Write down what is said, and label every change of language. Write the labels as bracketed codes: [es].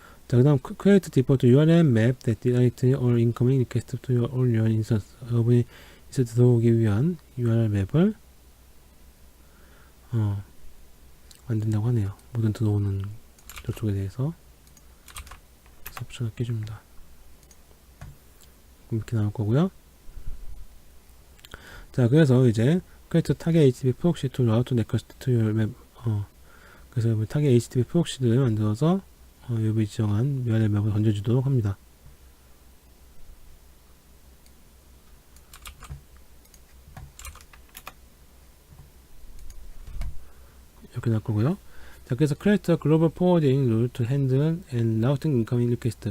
[en] 자, [ko] 그 다음 [en] create default URL map that directs all incoming requests to all your instance. [ko] 여러분이 이제 들어오기 위한 URL 맵을 만든다고 하네요. 모든 들어오는 저쪽에 대해서 옵션을 끼줍니다. 이렇게 나올 거고요. [en] 자, [ko] 그래서 이제 [en] create target HTTP proxy to route request to your map. [ko] 그래서 타겟 HTTP 프록시를 만들어서 여기 지정한 URL 맵을 던져주도록 합니다. 이렇게 나올 거고요. 자, 그래서 [en] create a global forwarding rule to handle and routing incoming request.